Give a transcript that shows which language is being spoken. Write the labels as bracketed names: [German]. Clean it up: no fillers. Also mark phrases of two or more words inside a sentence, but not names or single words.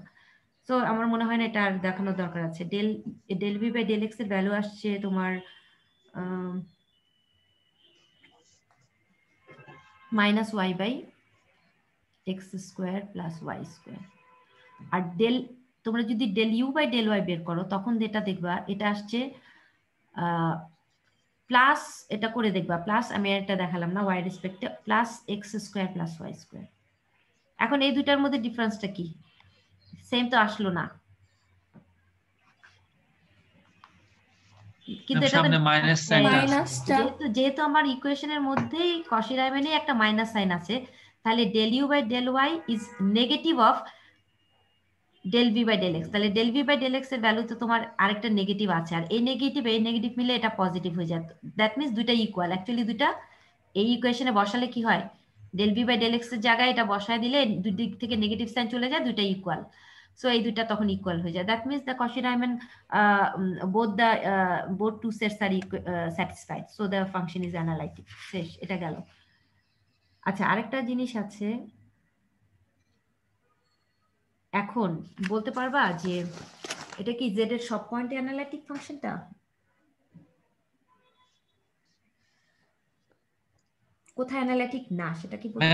[Bangla] সো আমার মনে হয় না এটা আর দেখানোর দরকার আছে। [English] del v by del x [Bangla] এর ভ্যালু আসছে তোমার [English] minus y by x square plus y square, [Bangla] আর তোমরা যদি [English] del u by del y [Bangla] বের করো তখন যেটা দেখবা এটা আসছে প্লাস, এটা করে দেখবা প্লাস, আমি এটা দেখালাম না, ওয়াই রেসপেক্টে [English] plus x square plus y square. [Bangla] এখন এই দুইটার মধ্যে ডিফারেন্সটা কি, সেম তো আসলো না, কিন্তু এটা সামনে [English] minus sign [Bangla] মাইনাসটা যেহেতু আমার ইকুয়েশনের মধ্যেই কশি-রায়মানে একটা [English] minus sign [Bangla] আছে, তাহলে [English] del u by del y is negative of del v by del x। [Bangla] তাহলে [English] del v by del x [Bangla] এর ভ্যালু তো তোমার আরেকটা নেগেটিভ আছে, আর এই নেগেটিভ মিলে এটা পজিটিভ হয়ে যায়। [English] that means [Bangla] দুইটা ইকুয়াল, অ্যাকচুয়ালি দুইটা এই ইকুয়েশনে বসালে কি হয়, [English] del v by del x [Bangla] এর জায়গায় এটা বসায় দিলে দুই দিক থেকে [English] negative sign [Bangla] চলে যায়, দুইটা ইকুয়াল। [English] সো [Bangla] এই দুইটা তখন ইকুয়াল হয়ে যায়। [English] that means the Cauchy-Riemann both two sets are satisfied, so the function is analytic। [Bangla] শেষ, এটা গেল। আচ্ছা, আরেকটা জিনিস আছে, এখন বলতে পারবা যে এটা কি z এর সব পয়েন্টে [English] analytic function? [Bangla] কোথায় অ্যানালিটিক না সেটা কি বলতে